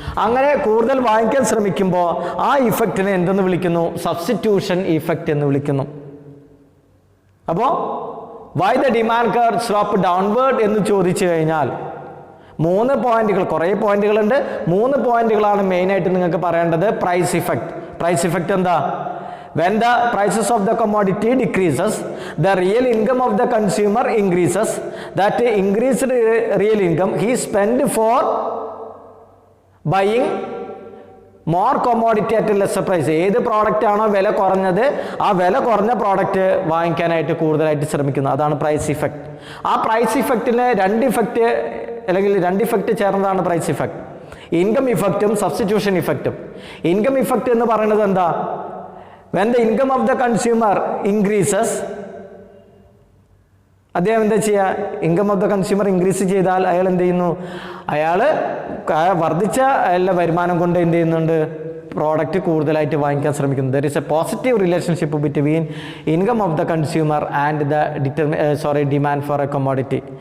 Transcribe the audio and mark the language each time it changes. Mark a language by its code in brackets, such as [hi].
[ml] അങ്ങനെ കൂടുതൽ വാങ്ങിക്കാൻ ശ്രമിക്കുമ്പോൾ ആ ഇഫക്റ്റിനെ എന്തെന്ന് വിളിക്കുന്നു? സബ്സ്റ്റിറ്റ്യൂഷൻ ഇഫക്റ്റ് എന്ന് വിളിക്കുന്നു. അപ്പോൾ [en] why the demand curve slope downward [ml] എന്ന് ചോദിച്ചു കഴിഞ്ഞാൽ 3 പോയിന്റുകൾ, കുറേ പോയിന്റുകളുണ്ട്, 3 പോയിന്റുകളാണ് മെയിനായിട്ട് നിങ്ങൾക്ക് പറയേണ്ടത്. പ്രൈസ് ഇഫക്റ്റ് എന്താ? [en] When the prices of the commodity decreases, the real income of the consumer increases. That increased real income he spent for buying more commodity at a lesser price. [ml] ഏത് പ്രോഡക്റ്റ് ആണോ വില കുറഞ്ഞത്, ആ വില കുറഞ്ഞ product വാങ്ങിക്കാനായിട്ട് കൂടുതലായിട്ട് ശ്രമിക്കുന്നു. അതാണ് പ്രൈസ് ഇഫക്റ്റ്. ആ പ്രൈസ് ഇഫക്റ്റിന് 2 ഇഫക്റ്റ് അല്ലെങ്കിൽ 2 ഇഫക്റ്റ് ചേർന്നതാണ് price effect. Income ഇഫക്റ്റും substitution ഇഫക്റ്റും. Income effect എന്ന് പറയുന്നത് എന്താ? [en] When the income of the consumer increases, [ml] അദ്ദേഹം എന്താ ചെയ്യുക? [en] income of the consumer increase [ml] ചെയ്താൽ അയാൾ എന്ത് ചെയ്യുന്നു? അയാൾ വർദ്ധിച്ച അയാളുടെ വരുമാനം കൊണ്ട് എന്ത് ചെയ്യുന്നുണ്ട്? പ്രോഡക്റ്റ് കൂടുതലായിട്ട് വാങ്ങിക്കാൻ ശ്രമിക്കുന്നത്. [en] There is a positive relationship between income of the consumer and the demand for a commodity.